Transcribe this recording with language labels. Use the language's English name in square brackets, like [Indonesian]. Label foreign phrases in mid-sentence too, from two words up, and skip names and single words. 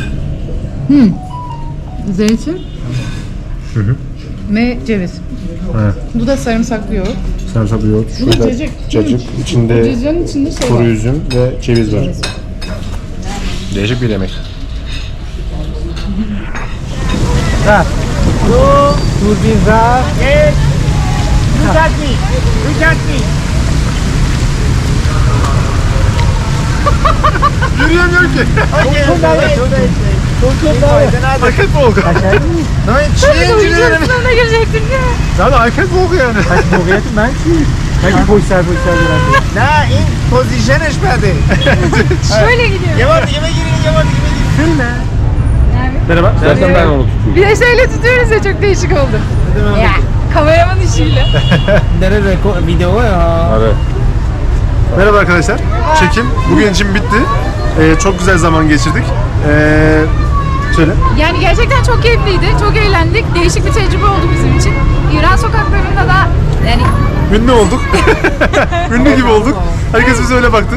[Turkish] Zeytin ve ceviz. Ha, Bu da sarımsaklı yoğurt. sarımsaklı yoğurt. Bu da Şurada cacık. cacık. İçinde Cacığın içinde şey kuru var. üzüm ve ceviz var. Değişik bir yemek. Turbiza. [English] Yes. Look at me. Look at me. [Turkish] Yürüyemiyor ki. Paket mi oldu? Sınavına girecektin değil mi? Zaten paket mi oldu yani? [Persian] نه این پوزیشنش بده [Turkish] Şöyle gidiyor. [Persian] یه بار دیگه بگیرین یه bار دیگه بگیرین [Turkish] Merhaba. Zaten ben onu tutuyorum. Bir de şöyle tutuyoruz ya çok değişik oldu. Ya kameraman işiyle. [Persian] داره ویدیو ها [Turkish] Evet. Merhaba arkadaşlar. Çekim bugün için bitti. Çok güzel zaman geçirdik. Söyle. Yani gerçekten çok keyifliydi, çok eğlendik. Değişik bir tecrübe oldu bizim için. İran sokaklarında da yani Ünlü olduk. Ünlü gibi olduk. Herkes bize öyle baktı.